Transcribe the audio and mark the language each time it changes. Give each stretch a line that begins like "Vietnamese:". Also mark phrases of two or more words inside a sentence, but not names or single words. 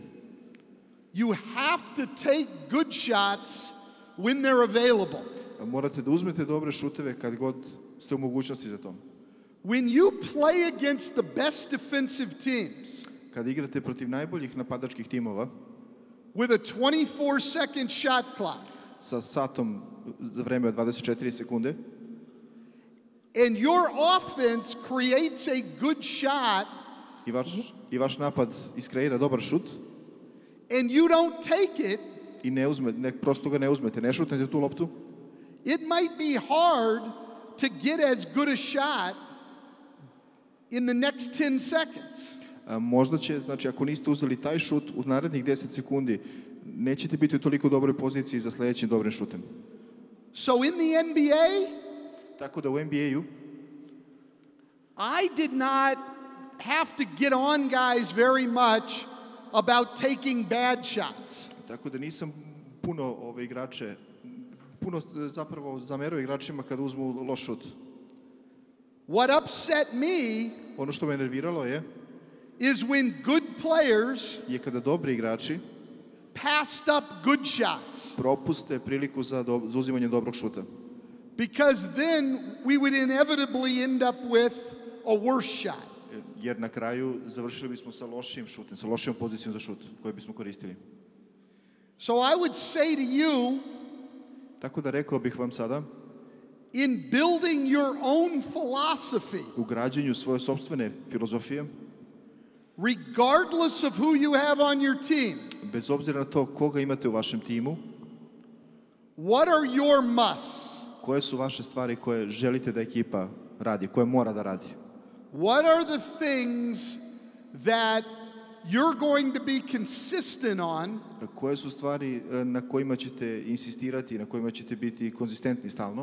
English: You have to take good shots when they're available.
Serbian: Morate da uzmete dobre šuteve kad god ste u mogućnosti za to.
English: When you play against the best defensive teams,
Serbian: kad igrate protiv najboljih napadačkih timova,
English: with a 24-second shot clock,
Serbian: sa satom za vreme od 24 sekunde,
English: and your offense creates a good shot,
Serbian: i vaš napad iskreira dobar šut,
English: and you don't take it,
Serbian: i prosto ga ne uzmete, ne šutnete tu loptu,
English: it might be hard to get as good a shot in the next 10 seconds.
Serbian: Možda će, znači ako niste uzeli taj šut u narednih 10 sekundi, nećete biti u toliko dobroj poziciji za sledećim dobrim šutem.
English: So in the NBA,
Serbian: tako da u NBA-u,
English: I did not have to get on guys very much about taking bad shots.
Serbian: Tako da nisam puno zapravo zamerao igračima kada uzmu loš šut.
English: What upset me,
Serbian: ono što me nerviralo je,
English: is when good players
Serbian: je kada dobri igrači
English: passed up good shots.
Serbian: Propuste priliku za uzimanje dobrog šuta.
English: Because then we would inevitably end up with a worse shot.
Serbian: Jer na kraju završili bismo sa lošim šutem, sa lošijom pozicijom za šut koju bismo koristili.
English: So I would say to you,
Serbian: tako da rekao bih vam sada,
English: in building your own philosophy,
Serbian: u građenju svoje sopstvene filozofije,
English: regardless of who you have on your team,
Serbian: bez obzira na to koga imate u vašem timu,
English: what are your musts?
Serbian: Koje su vaše stvari koje želite da ekipa radi, koje mora da radi?
English: What are the things that you're going to be consistent on?
Serbian: Koje su stvari na kojima ćete insistirati, na kojima ćete biti konzistentni stalno?